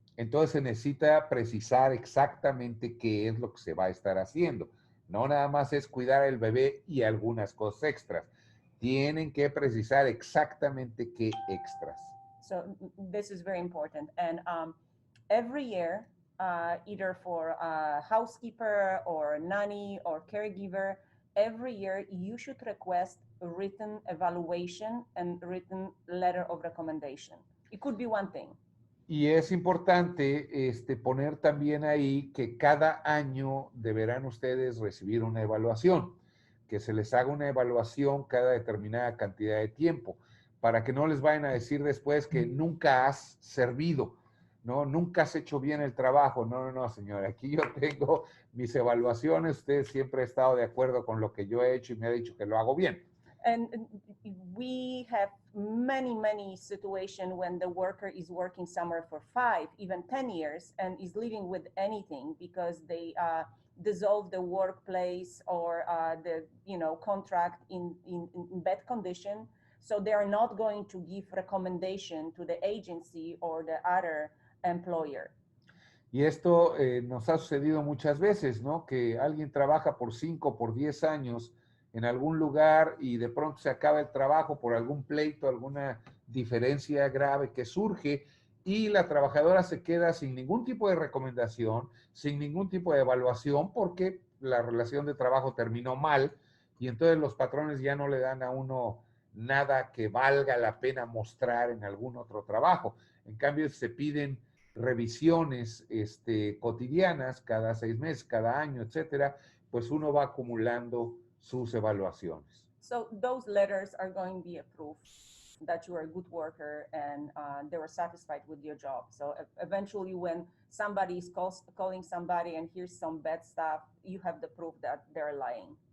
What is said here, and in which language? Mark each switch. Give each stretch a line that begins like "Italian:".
Spanish: Entonces se necesita precisar exactamente qué es lo que se va a estar haciendo. No nada más es cuidar al bebé y algunas cosas extras. Tienen que precisar exactamente qué extras.
English: So this is very important. And every year, either for a housekeeper or a nanny or caregiver, every year you should request a written evaluation and written letter of recommendation. It could be one thing.
Spanish: Y es importante poner también ahí que cada año deberán ustedes recibir una evaluación, que se les haga una evaluación cada determinada cantidad de tiempo, para que no les vayan a decir después que nunca has servido, ¿no? Nunca has hecho bien el trabajo. No, no, no, señora, aquí yo tengo mis evaluaciones, usted siempre ha estado de acuerdo con lo que yo he hecho y me ha dicho que lo hago bien.
English: And we have many situations when the worker is working somewhere for 5, even 10 years and is living with anything because they dissolve the workplace or the contract in bad condition. So they are not going to give recommendation to the agency or the other employer.
Spanish: Y esto nos ha sucedido muchas veces, ¿no? Que alguien trabaja por 5, por 10 años en algún lugar y de pronto se acaba el trabajo por algún pleito, alguna diferencia grave que surge y la trabajadora se queda sin ningún tipo de recomendación, sin ningún tipo de evaluación porque la relación de trabajo terminó mal y entonces los patrones ya no le dan a uno nada que valga la pena mostrar en algún otro trabajo. En cambio, se piden revisiones cotidianas cada 6 meses, cada año, etcétera, pues uno va acumulando sus evaluaciones.
English: So those letters are going to be a proof that you are a good worker and they were satisfied with your job. So eventually when somebody is calling somebody and hears some bad stuff, you have the proof that they're lying.